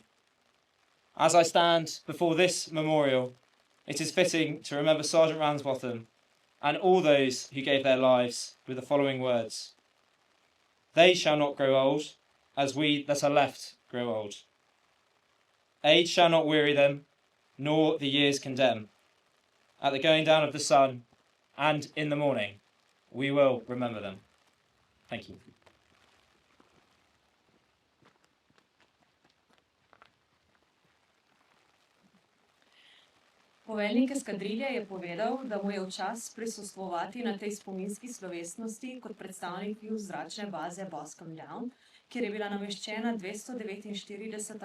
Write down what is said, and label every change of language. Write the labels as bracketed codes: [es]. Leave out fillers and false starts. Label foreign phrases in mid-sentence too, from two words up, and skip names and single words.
[en] As I stand before this memorial, it is fitting to remember Sergeant Ramsbottom and all those who gave their lives with the following words: "They shall not grow old, as we that are left grow old. Age shall not weary them, nor the years condemn. At the going down of the sun, and in the morning, we will remember them." Thank you. [sl] Poveljnik eskadrilje je povedal, da mu je v čas prisostvovati na tej spominski slovesnosti kot predstavnik zračne baze Boscombe Down, kjer je bila nameščena 249.